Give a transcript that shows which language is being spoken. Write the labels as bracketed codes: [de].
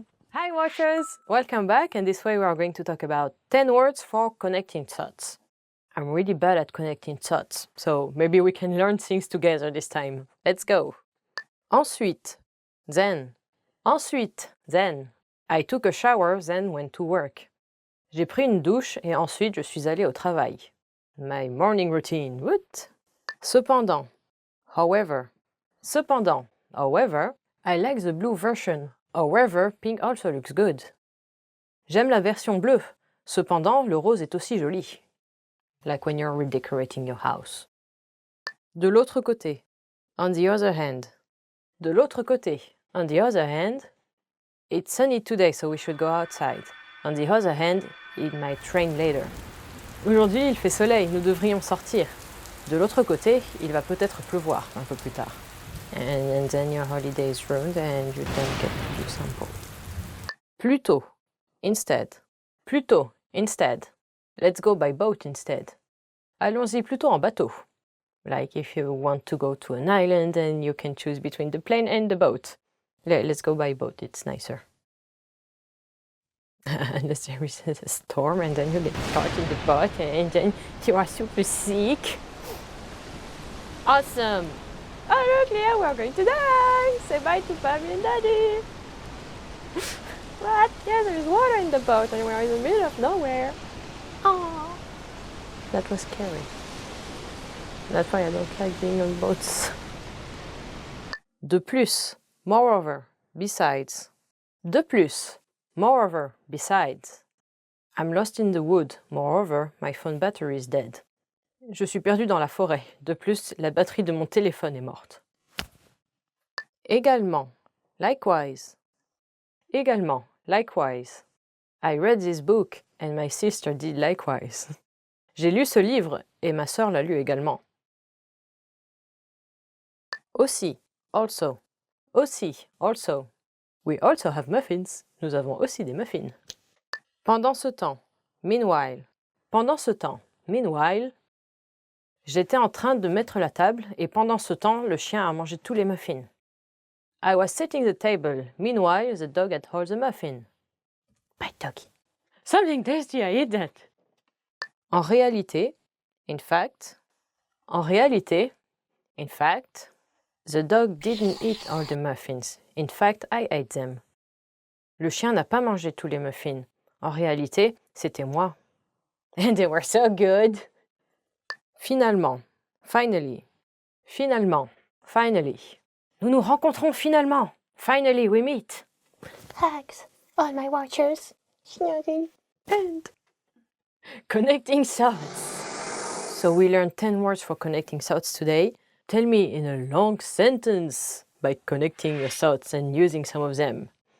[en] Hi watchers! Welcome back, and this way we are going to talk about 10 words for connecting thoughts. I'm really bad at connecting thoughts, so maybe we can learn things together this time. Let's go! [fr] Ensuite, [en] then. [fr] Ensuite, then. [en] I took a shower, then went to work. [fr] J'ai pris une douche et ensuite je suis allé au travail. [en] My morning routine. What? [fr] Cependant. [en] However. Cependant. However, I like the blue version. However, pink also looks good. [fr] J'aime la version bleue. Cependant, le rose est aussi joli. [en] Like when you're redecorating your house. [fr] De l'autre côté. [en] On the other hand. De l'autre côté. On the other hand, it's sunny today, so we should go outside. On the other hand, it might rain later. [fr] Aujourd'hui, il fait soleil, nous devrions sortir. De l'autre côté, il va peut-être pleuvoir un peu plus tard. [en] And then your holiday is ruined and you don't get to do sample. [fr] Plutôt, [en] instead. [fr] Plutôt, instead. [en] Let's go by boat instead. [fr] Allons-y plutôt en bateau. [en] Like if you want to go to an island and you can choose between the plane and the boat. Let's go by boat, it's nicer. Unless there is a storm and then you get caught in the boat and then you are super sick. Awesome! Oh look, Leah, we're going to die! Say bye to Mommy and Daddy! What? Yeah, there's water in the boat and we're in the middle of nowhere. Oh, that was scary. That's why I don't like being on boats. [fr] De plus, [en] moreover, besides. [fr] De plus, [en] moreover, besides. I'm lost in the wood. Moreover, my phone battery is dead. [fr] Je suis perdu dans la forêt. De plus, la batterie de mon téléphone est morte. Également, [en] likewise. [fr] Également, likewise. [en] I read this book and my sister did likewise. [fr] J'ai lu ce livre et ma sœur l'a lu également. Aussi, [en] also. Aussi, also. We also have muffins. [fr] Nous avons aussi des muffins. Pendant ce temps, [en] meanwhile. [fr] Pendant ce temps, [en] meanwhile. [fr] J'étais en train de mettre la table et pendant ce temps, le chien a mangé tous les muffins. [en] I was setting the table. Meanwhile, the dog had all the muffins. My doggy. Something tasty, I eat that. [fr] En réalité, [en] in fact. [fr] En réalité, [en] in fact. The dog didn't eat all the muffins. In fact, I ate them. [fr] Le chien n'a pas mangé tous les muffins. En réalité, c'était moi. [en] And they were so good. [fr] Finalement, [en] finally. [fr] Finalement, finally. Nous nous rencontrons finalement. [en] Finally, we meet. Thanks, all my watchers. Snuggie. And connecting thoughts. So we learned 10 words for connecting thoughts today. Tell me in a long sentence by connecting your thoughts and using some of them.